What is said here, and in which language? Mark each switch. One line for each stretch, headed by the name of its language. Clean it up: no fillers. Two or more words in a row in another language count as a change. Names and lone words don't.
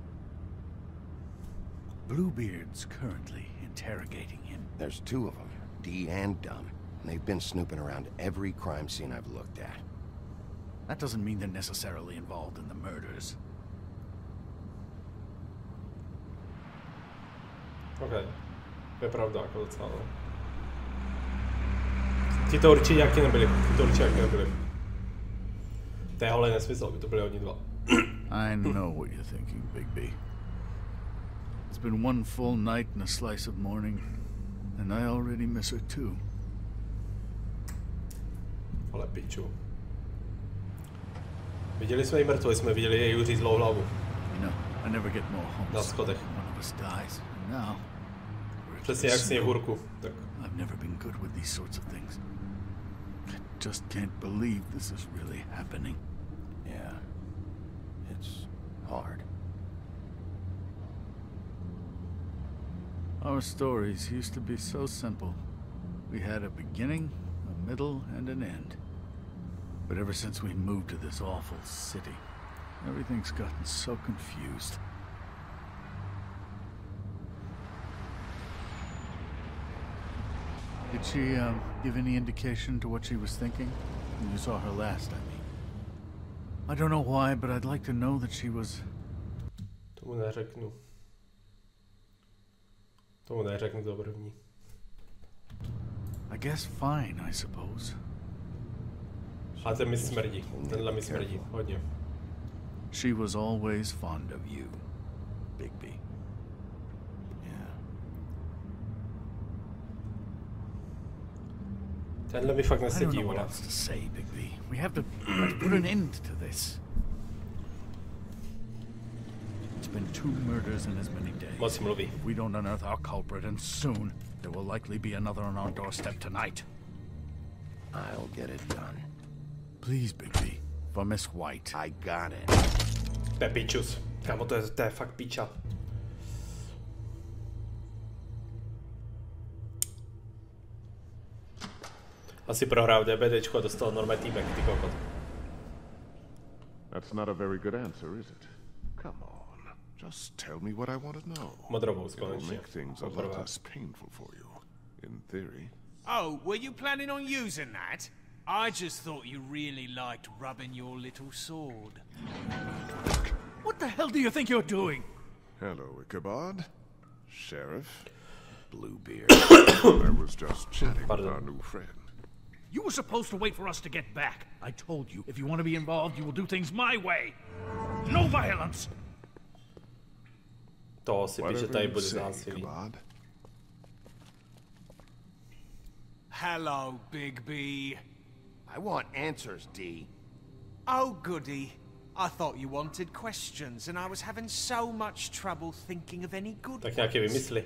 English: Bluebeard's currently interrogating him. There's two of them, Dee and Dunn. And they've been snooping around every crime scene I've looked at. That doesn't mean they're necessarily involved in the murders. OK.
Czech: To je pravda, jako docela. Ti to určitě jaký nebyli. To je holý nesmysl, by to byli oni dva.
English: I know what you're thinking, Bigby. It's been one full night and a slice of morning, and I already miss her too.
Czech: Ale piču. Viděli jsme ji mrtvou, jsme viděli její uřízlou hlavu.
English: You know, I never get more homesick
Czech: Na schodech.
English: when one of us dies. And now,
Czech: Přesně jak sněhurku. Tak.
English: I've never been good with these sorts of things. I just can't believe this is really happening. Yeah. It's hard. Our stories used to be so simple. We had a beginning, a middle, and an end. But ever since we moved to this awful city, everything's gotten so confused. Did she give any indication to what she was thinking? When you saw her last, I mean. I don't know why, but I'd like to know that she was...
Czech: Tomu neřeknu. Tomu neřeknu to první.
English: I guess fine, I suppose.
Czech: A ten mi smrdí. Tenhle mi smrdí. Hodně.
English: She was always fond of you, Bigby. Yeah.
Czech: Tenhle mi fakt
English: I don't
Czech: nesedí,
English: know what
Czech: vole.
English: else to say, Bigby. We have to put an end to this. It's been 2 murders in as many days.
Czech: Moc mluví.
English: If we don't unearth our culprit, and soon, there will likely be another on our doorstep tonight. I'll get it done. Please, Bigby. For Miss White. I got it.
Czech: To je pičus. Kámo, to je fakt piča. Asi prohrál DBDčko a dostal normální týpek, ty kokot.
English: That's not a very good answer, is it? Come on. Just tell me what I want to know.
Czech: Modrovou
English: It'll
Czech: konečně.
English: make things a lot less painful for you. In theory. Oh, were you planning on using that? I just thought you really liked rubbing your little sword. What the hell do you think you're doing? Hello, Ichabod. Sheriff. Bluebeard. I was just chatting with our new friend. You were supposed to wait for us to get back. I told you, if you want to be involved, you will do things my way. No violence!
Czech: To si píše, tady bude
English: say,
Czech: násilí.
English: Ichabod. Hello, Big B. I want answers, D. Oh, goody. I thought you wanted questions, and I was having so much trouble thinking of any good
Czech: Tak nějaké
English: ones.
Czech: vymysli.